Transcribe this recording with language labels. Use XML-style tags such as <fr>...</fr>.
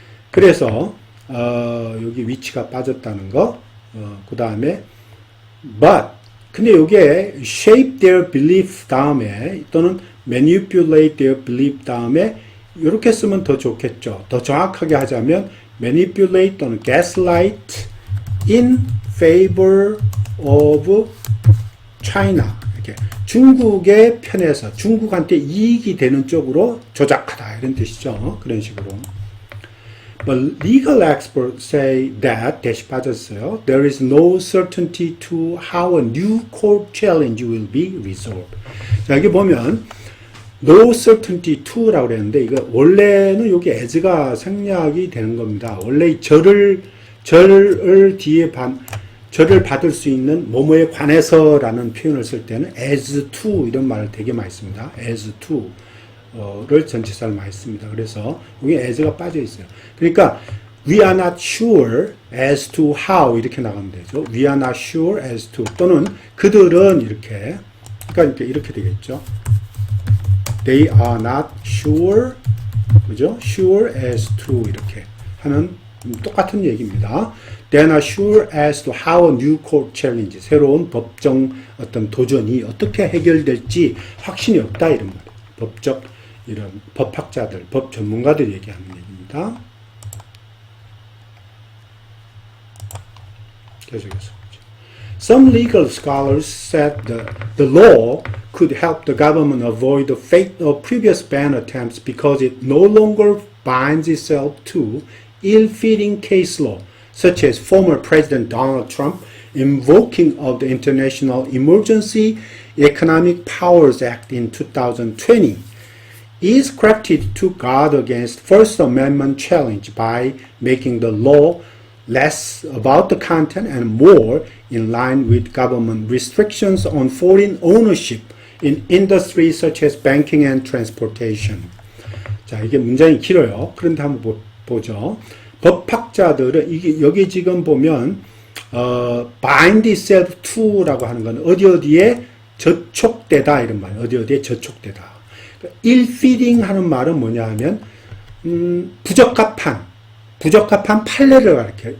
<ko>그래서 여기 위치가 빠졌다는 거, 그 다음에 but, 근데 여기에</ko> <en>shape their belief</en> <ko>다음에 또는</ko> <en>manipulate their belief</en> <ko>다음에 이렇게 쓰면 더 좋겠죠. 더 정확하게 하자면 manipulate 또는 gaslight</ko> <en>in favor of China,</en> <ko>이렇게 중국의 편에서 중국한테 이익이 되는 쪽으로 조작하다, 이런 뜻이죠. 그런 식으로.</ko> <en>But legal experts say that,</en> <ko>대시 빠졌어요.</ko> <en>There is no certainty to how a new court challenge will be resolved.</en> <ko>자, 여기 보면 no certainty to라고 그랬는데 이거 원래는 여기 as가 생략이 되는 겁니다. 원래 이 절을 뒤에 절을 받을 수 있는 뭐뭐에 관해서라는 표현을 쓸 때는 as to 이런 말을 되게 많이 씁니다. as to 를 전치사를 많이 씁니다. 그래서 여기 as가 빠져 있어요. 그러니까</ko> <en>we are not sure as to how</en> <ko>이렇게 나가면 되죠.</ko> <en>we are not sure as to</en> <ko>또는 그들은 이렇게, 그러니까 이렇게 되겠죠.</ko> <en>they are not sure, 그죠? sure as to</en> <ko>이렇게 하는 똑같은 얘기입니다.</ko> <en>They are not sure as to how a new court challenge,</en> <ko>새로운 법정 어떤 도전이 어떻게 해결될지 확신이 없다, 이런 말이에요. 법적 이런 법학자들, 법 전문가들이 얘기하는 얘기입니다. 계속해서.</ko> <en>Some legal scholars said the law could help the government avoid the fate of previous ban attempts because it no longer binds itself to ill-fitting case law, such as former President Donald Trump invoking of the International Emergency Economic Powers Act in 2020, is crafted to guard against First Amendment challenge by making the law less about the content and more in line with government restrictions on foreign ownership in industries such as banking and transportation.</en> <ko>자, 이게 문장이 길어요. 그런데 한번 보죠. 법학자들은 이게 여기 지금 보면</ko> <en>bind itself to</en> <ko>라고 하는 건 어디에 저촉되다, 이런 말이에요. 어디에 저촉되다. ill-fitting 하는 말은 뭐냐 하면 부적합한 판례를 가리켜요.</ko>